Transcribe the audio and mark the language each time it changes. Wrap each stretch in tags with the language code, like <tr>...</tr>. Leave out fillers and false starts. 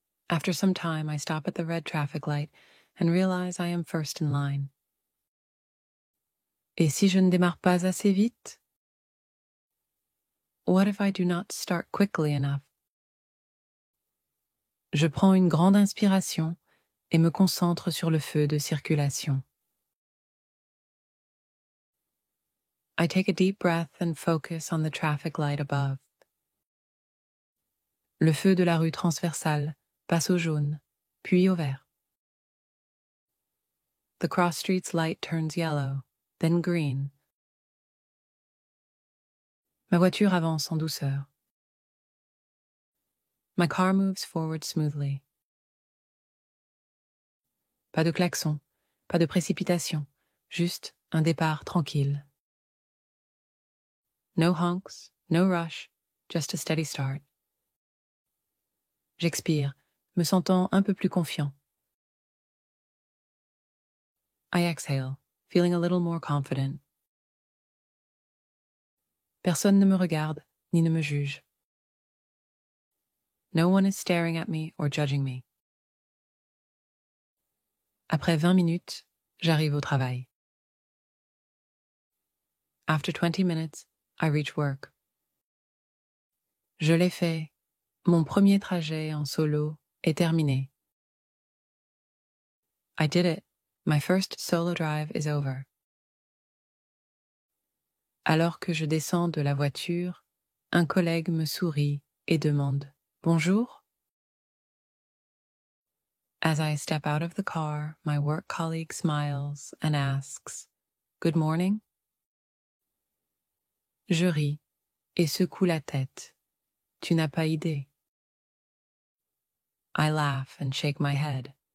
<en>After some time, I stop at the red traffic light and realize I am first in line.</en> <fr>Et si je ne démarre pas assez vite?</fr> <en>What if I do not start quickly enough?</en> <fr>Je prends une grande inspiration et me concentre sur le feu de circulation.</fr> <en>I take a deep breath and focus on the traffic light above.</en> <fr>Le feu de la rue transversale passe au jaune, puis au vert.</fr> <en>The cross street's light turns yellow, then green.</en> <fr>Ma voiture avance en douceur.</fr> <en>My car moves forward smoothly.</en> <fr>Pas de klaxon, pas de précipitation, juste un départ tranquille.</fr> <en>No honks, no rush, just a steady start.</en> <fr>J'expire, me sentant un peu plus confiant.</fr> <en>I exhale, feeling a little more confident.</en> <fr>Personne ne me regarde, ni ne me juge.</fr> <en>No one is staring at me or judging me.</en> <fr>Après 20 minutes, j'arrive au travail.</fr> <en>After 20 minutes, I reach work.</en> <fr>Je l'ai fait. Mon premier trajet en solo est terminé.</fr> <en>I did it. My first solo drive is over.</en> <fr>Alors que je descends de la voiture, un collègue me sourit et demande « Bonjour ?»</fr> <en>As I step out of the car, my work colleague smiles and asks « Good morning ?»</en> <fr>Je ris et secoue la tête. Tu n'as pas idée.</fr> <en>I laugh and shake my head.</en>